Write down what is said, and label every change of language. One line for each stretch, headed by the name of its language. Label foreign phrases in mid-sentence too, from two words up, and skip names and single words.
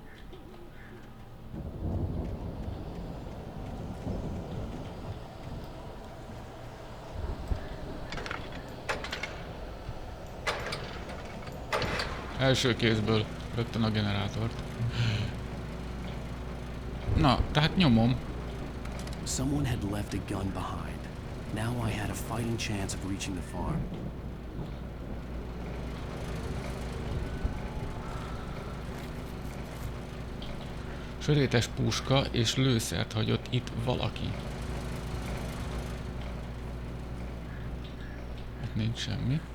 Hungarian: Első kézből rögtön a generátort. Na, tehát nyomom.
English: Someone had left a gun behind. Now I had a fighting chance of reaching the farm.
Hungarian: Sörétes puska és lőszert hagyott itt valaki. Itt nincs semmi.